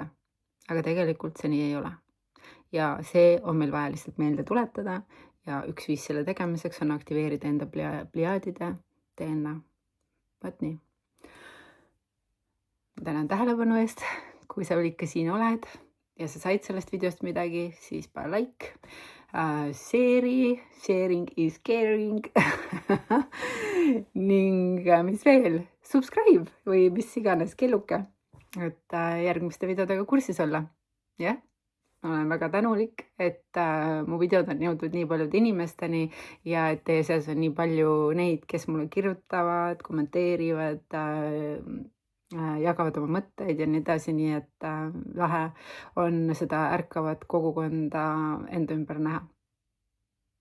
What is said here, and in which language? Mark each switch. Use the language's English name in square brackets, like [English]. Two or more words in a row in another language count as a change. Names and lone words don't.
[Estonian] Aga tegelikult see nii ei ole. Ja see on meil vaja lihtsalt meelde tuletada ja üks viis selle tegemiseks on aktiveerida enda pliaadide DNA. Võt nii. Ma tänan tähelepanu eest, kui sa ikka siin oled ja sa said sellest videost midagi, siis pane like. [English] Sharing is caring [Estonian] ning mis veel, subscribe või mis iganes kelluke, et järgmiste videodega kursis olla. Jah, ma olen väga tänulik, et mu videod on jõudnud nii paljude inimesteni ja et teie seas on nii palju neid, kes mulle kirjutavad, kommenteerivad, jagavad oma mõtteid ja nii edasi, nii et lahe on seda ärkavat kogukonda enda ümber näha.